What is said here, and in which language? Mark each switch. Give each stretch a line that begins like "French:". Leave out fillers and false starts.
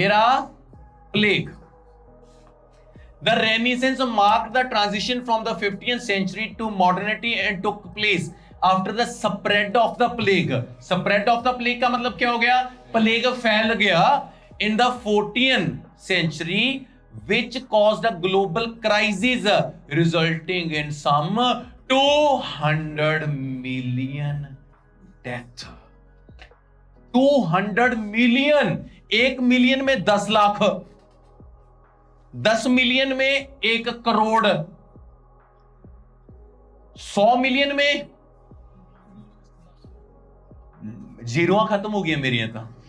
Hindi: ये रहा plague.
English: The renaissance mark the transition from the 15th century to modernity and took place after the spread of the plague. Spread of the plague
Hindi: का मतलब क्या हो गया? Plague फैल गया
English: In the 14 century, which caused a global crisis resulting in some 200 million death.
Hindi: 200 million, 1 million में 10 lakh, 10 million में 1 crore, 100 million में जीरो खत्म हो गया मेरी तो।